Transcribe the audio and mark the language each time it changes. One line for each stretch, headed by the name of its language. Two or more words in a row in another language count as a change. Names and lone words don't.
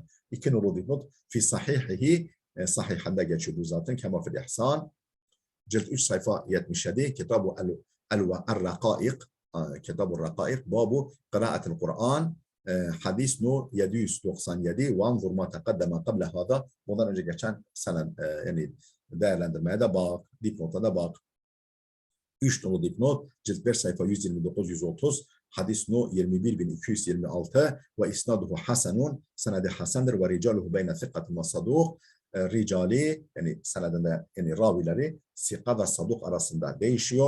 Turkish: İki nolu dipnot
Arabic: في صحيحه,
Turkish: sahihinde geçiyor bu zaten,
Arabic: كما في الإحسان,
Turkish: cilt 3 sayfa 77. Kitab-ı el-Raqaiq, Kitab-ı Raqaiq babu qira'atil Kur'an, hadis no 797.
Arabic: وانظر ما تقدم قبل هذا,
Turkish: bundan önce geçen sene yani değerlendirmeye de bak, dipnota da bak. 3 nolu dipnot, cilt 5 sayfa 129-130, hadis no 21226
Arabic: وإسناده حسن,
Turkish: senedi hasendir
Arabic: ورجاله بين ثقة وصدوق,
Turkish: ricali, yani senedinde, yani ravileri sikka ve saduk arasında değişiyor.